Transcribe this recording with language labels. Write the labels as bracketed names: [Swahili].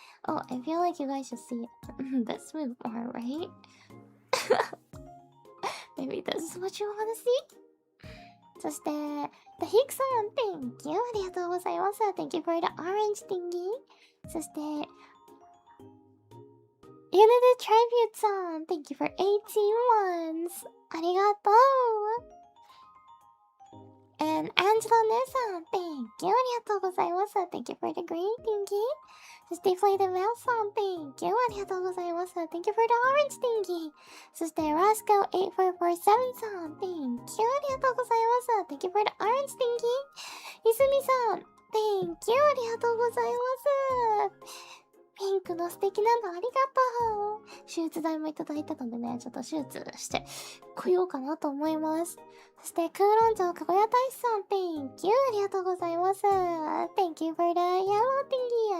[English] Oh, I feel like you guys should see this move more, right? Maybe this is what you want to see? [Japanese] そして、The Hick さん、 Thank you! ありがとうございます。 [English] Thank you for the orange thingy. そして、 Unity Tribute さん、Thank you for 18 months. [Japanese] ありがとう。 [English] And Angela 姉さん、Thank you! ありがとうございます。 Thank you for the green thingy. [Japanese] そして、Play the Mouse さん、 Thank you! ありがとうございます。 [English] Thank you for the orange thingy. そして、 Rascal8447 さん、Thank you! ありがとうございます。 Thank you for the orange thingy. [Japanese] いすみさん、 Thank you! ありがとうございます。ピンクの素敵なのありがとう。手術代もいただいたのでね、ちょっと手術してこようかなと思います。そして、空論城かごや大使さん、 Thank you! ありがとうございます。 [English] Thank you for the yellow thingy.